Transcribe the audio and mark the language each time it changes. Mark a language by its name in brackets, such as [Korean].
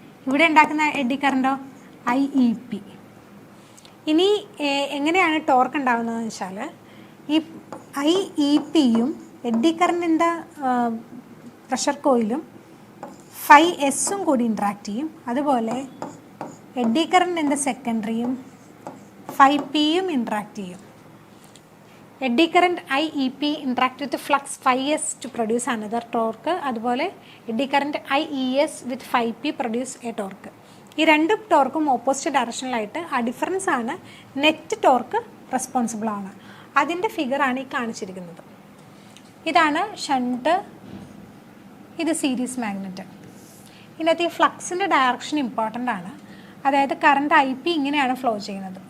[Malayalam] ഇവിടെ ഉണ്ടാക്കുന്ന eddy കറണ്ടോ IEP. ഇനി എങ്ങനെയാണ് ടോർക്ക് ഉണ്ടാകുന്നതെന്ന് വെച്ചാൽ ഈ IEPയും എഡ്ഡി കറണ്ടിൻ്റെ പ്രഷർ കോയിലും 5S കൂടി ഇൻട്രാക്ട് ചെയ്യും. അതുപോലെ എഡ്ഡി കറണ്ടിൻ്റെ സെക്കൻഡറിയും 5Pയും ഇൻട്രാക്ട് ചെയ്യും. [English] Eddy current IEP interact with flux 5S to produce another torque. അതുപോലെ eddy current IES with 5P produce a torque. [Malayalam] ഈ രണ്ട് ടോർക്കും ഓപ്പോസിറ്റ് ഡയറക്ഷനിലായിട്ട് ആ ഡിഫറൻസ് ആണ് നെറ്റ് ടോർക്ക് റെസ്പോൺസിബിൾ ആണ്. അതിൻ്റെ ഫിഗറാണ് ഈ കാണിച്ചിരിക്കുന്നത്. ഇതാണ് ഷണ്ട്, ഇത് സീരീസ് മാഗ്നറ്റ്. ഇതിനകത്ത് ഈ ഫ്ലക്സിൻ്റെ ഡയറക്ഷൻ ഇമ്പോർട്ടൻ്റ് ആണ്. അതായത് കറണ്ട് IP ഇങ്ങനെയാണ് ഫ്ലോ ചെയ്യുന്നത്.